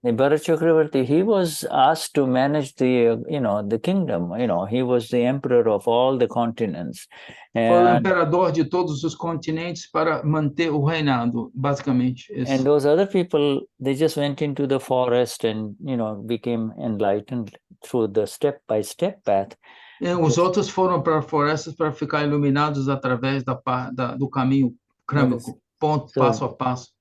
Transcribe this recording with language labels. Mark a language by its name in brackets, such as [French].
[English] Bharat Chakravarti, he was asked to manage the, the kingdom. He was the emperor of all the continents. [Portuguese] Foi o imperador de todos os continentes para manter o reinado, basicamente. [English] And those other people, they just went into the forest and, became enlightened through the step-by-step path. [Portuguese] Os outros foram para florestas para ficar iluminados através do caminho crâmico, passo a passo.